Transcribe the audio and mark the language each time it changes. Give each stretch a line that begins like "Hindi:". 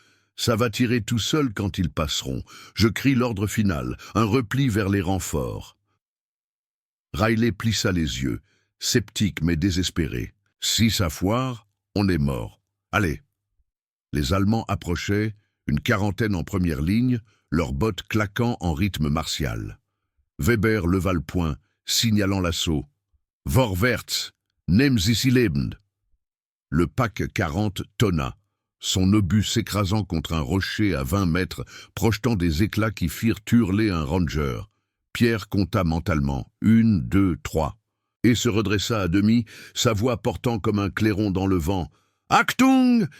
French: « Ça va tirer tout seul quand ils passeront. Je crie l'ordre final, un repli vers les renforts. » Riley plissa les yeux, sceptique mais désespéré. « Si ça foire, on est mort. Allez !» Les Allemands approchaient, une quarantaine en première ligne, leurs bottes claquant en rythme martial. Weber leva le poing, signalant l'assaut.
German: « Vorwärts, nehmen Sie sie lebend !»
French: Le pack 40 tonna, son obus s'écrasant contre un rocher à 20 mètres, projetant des éclats qui firent hurler un ranger. Pierre compta mentalement, 1, 2, 3, et se redressa à demi, sa voix portant comme un clairon dans le vent. « Achtung!